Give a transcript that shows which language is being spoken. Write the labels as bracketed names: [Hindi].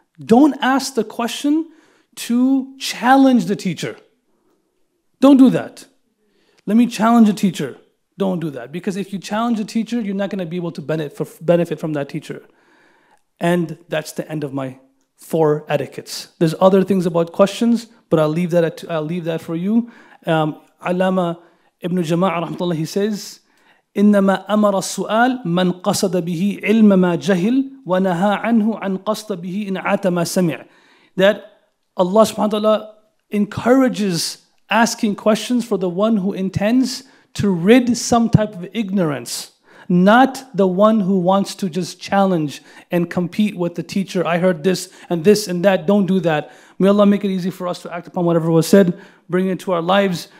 [English] Don't ask the question to challenge the teacher. Don't do that. Let me challenge the teacher. Don't do that. Because if you challenge the teacher, you're not going to be able to benefit from that teacher. And that's the end of my 4 etiquettes. There's other things about questions, but I'll leave that for you. [Arabic] Allama Ibn Jama'a rahmatullah, he says, إنما أمر السؤال من قصد به علم ما جهل ونهى عنه عن قصد به إن عات ما سمع. [English] That Allah subhanahu wa ta'ala encourages asking questions for the one who intends to rid some type of ignorance, not the one who wants to just challenge and compete with the teacher. I heard this and that. Don't do that. May Allah make it easy for us to act upon whatever was said, bring it to our lives.